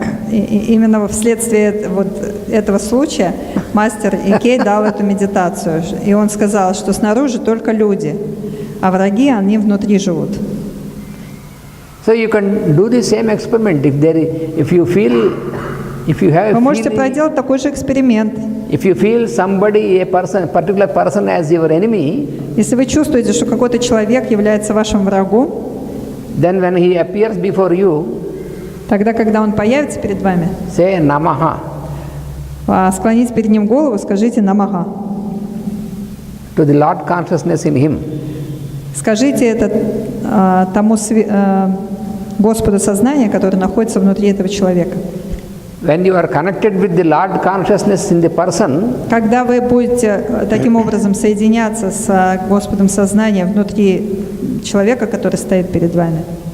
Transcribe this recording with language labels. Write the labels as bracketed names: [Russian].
[Russian] Именно вследствие вот этого случая мастер EAK дал эту медитацию. И он сказал, что снаружи только люди, а враги, они внутри живут. [English] So you can do the same experiment if you have. [Russian] Вы можете проделать такой же эксперимент. [English] If you feel particular person as your enemy, [Russian] если вы чувствуете, что какой-то человек является вашим врагом, [English] then when he appears before you, [Russian] тогда, когда он появится перед вами, [English] say Namaha. [Russian] Склоните перед ним голову, скажите Намаха. [English] To the Lord consciousness in him. [Russian] Скажите это тому Господу сознания, который находится внутри этого человека. [English] When you are connected with the Lord consciousness in the person, [Russian] когда вы будете таким образом соединяться с Господом сознания внутри человека, который стоит перед вами,